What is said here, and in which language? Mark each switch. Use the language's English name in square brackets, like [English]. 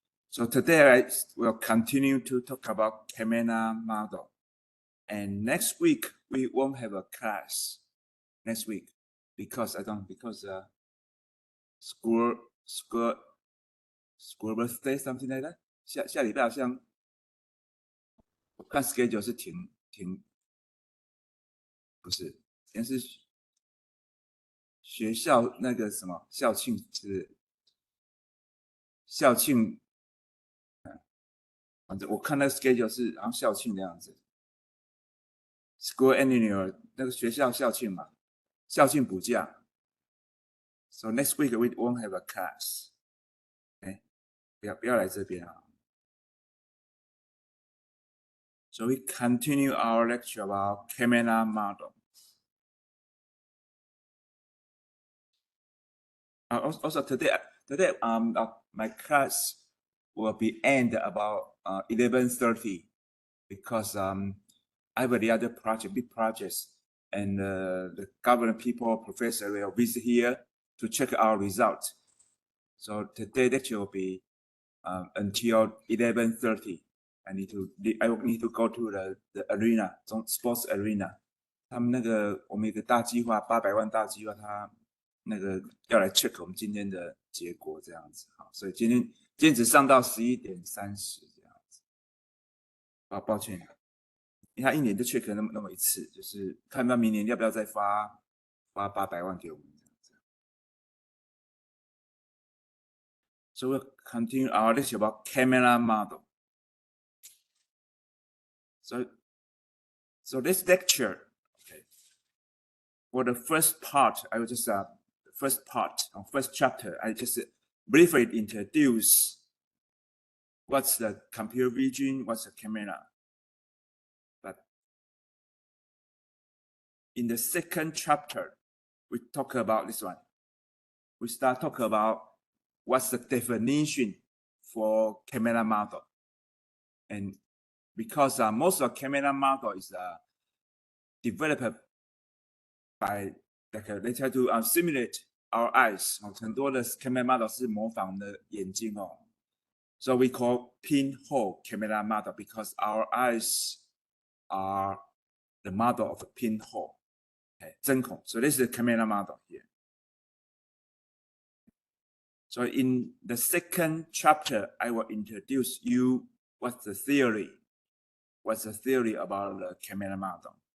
[English] So today I will continue to talk about camera model. And next week, we won't have a class next week because school birthday something like that. [Chinese] 下礼拜好像我看 schedule 是不是，应该是学校那个什么校庆是校庆，反正我看那个 schedule 是好像校庆的样子。 [English] School annual [Chinese] 那个学校校庆嘛，校庆补假。 [English] So next week we won't have a class. [Chinese] 不要来这边啊。 [English] So we continue our lecture about camera model. Also today my class will be end about 11:30 because I have the other project, big projects, and the government people, professor will visit here to check our results. So today lecture will be until 11:30. I will need to go to the arena, sports arena. [Chinese] 他们那个我们有个大计划，800万大计划，他那个要来 check 我们今天的结果这样子。好，所以今天只上到11:30这样子。抱歉，因为他一年就 check 那么一次，就是看到明年要不要再发800万给我们这样子。 [English] So we'll continue our lecture about camera model. So this lecture, okay, for the first part, I will just first chapter, I just briefly introduce what's the computer vision, what's the camera. But in the second chapter, we talk about this one. We start talking about what's the definition for camera model. And because most of the camera model is developed by they try to simulate our eyes. [Chinese] 很多的 camera model 是模仿的眼睛哦。 [English] So we call pinhole camera model because our eyes are the model of a pinhole. Okay, 针孔. So this is the camera model here. So in the second chapter, I will introduce you what's the theory about the camera model.